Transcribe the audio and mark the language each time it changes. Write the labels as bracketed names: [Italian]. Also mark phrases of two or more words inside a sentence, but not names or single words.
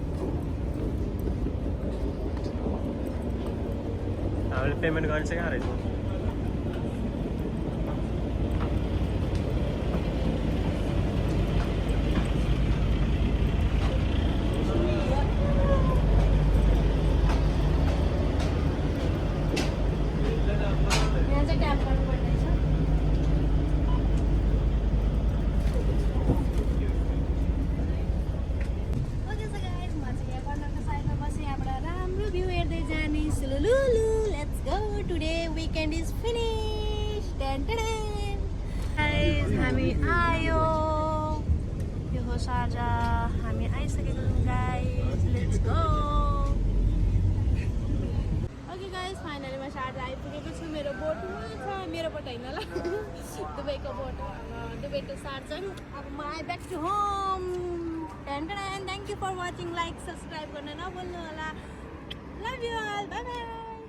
[Nepali] हामीले पेमेन्ट गर्न चाहिँ कहाँ रहेछ? [English] Weekend is finished. Dun, dun, dun. [Nepali] Guys, हामी आयो, यो हो शारजा, हामी आइसकेको छौँ गाइस, [English] let's go. [Nepali] दुबईमा सार्जा आइपुगेको छु मेरो बोटमा छ मेरो बोट होइन ल दुबईको बोट दुबई टु सार्जा अब म [English] I back to home thank you for watching like subscribe [Nepali] गर्न नभुल्नु होला [English] love you all bye bye